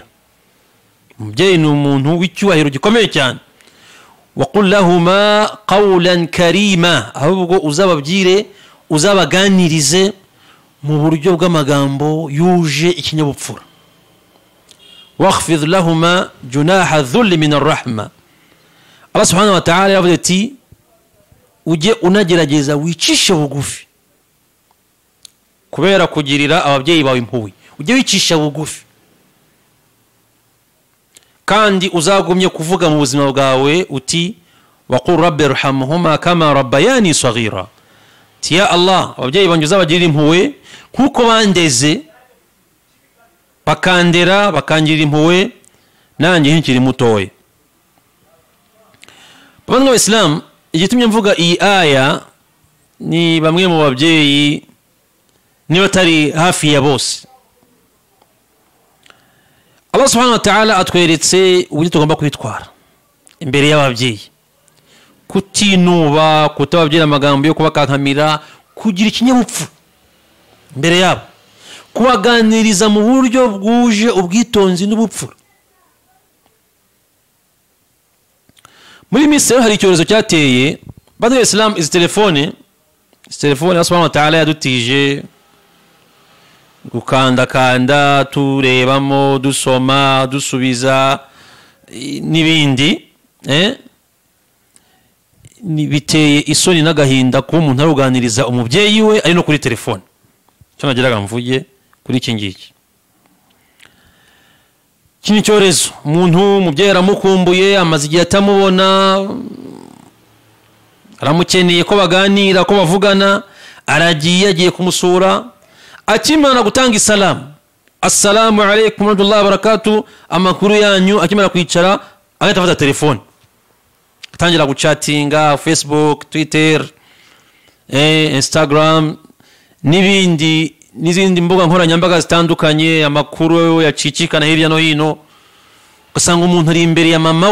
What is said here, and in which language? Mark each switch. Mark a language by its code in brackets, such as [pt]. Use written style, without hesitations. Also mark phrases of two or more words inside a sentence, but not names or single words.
[rw] Umubyeyi ni umuntu w'icyubahiro gikomeye cyane. [ar] وقل لهما قولا كريما, [rw] ahubwo uzababwire, uzabaganirize mu buryo bw'amagambo yuje ikinyabupfura. [ar] واخفض لهما جناح الذل من الرحمة. الله سبحانه وتعالى [rw] yavuze ati: ujye unagerageza wicishe bugufi kubera kugirira ababyeyi bawe impuhwe. Ujye wicisha bugufi, kandi uzagumye kuvuga mu buzima bwawe uti: [ar] وقل رب ارحمهما كما ربياني صغيرا. يا الله, [rw] ababyeyi banjye uzabagirira impuhwe nkuko bandeze, bakandera bakangirira impuhwe nanjye nkiri mutoya. Bavandimwe b'Islam, igitumye mvuga iyi aya ni bamwe mu babyeyi, niba atari hafi ya bose. [ar] الله سبحانه وتعالى [rw] atweretse uburyo tugomba kwitwara imbere y'ababyeyi: kutinuba, kutababwira amagambo yo kubakankamira, kugira ikinyabupfura imbere yabo, kubaganiriza mu buryo bwuje ubwitonzi n'ubupfura. Muri Misiri hari icyorezo cyateye. Bwana Islam, izi telefone [ar] الله سبحانه وتعالى [rw] yadutije gukandakanda, turebamo, dusoma, dusubiza n'ibindi. Biteye isoni n'agahinda kuba umuntu aruganiriza umubyeyi we ari no kuri telefone. Cyo nagiraga mvuge kuri iki ngiki. kino cyorezo umuntu umubyeyi aramukumbuye amaze igihe atamubona aramukeneye ko baganira ko bavugana agiye kumusura akimara gutanga isalamu [ar] السلام عليكم ورحمة الله وبركاته [rw] amakuru yanyu akimara kwicara agahita afata telefone atangira guchatinga Facebook Twitter Instagram n'izindi mbuga nkoranyambaga zitandukanye amakuru yacicikana hirya no hino ugasanga umuntu ari imbere ya mama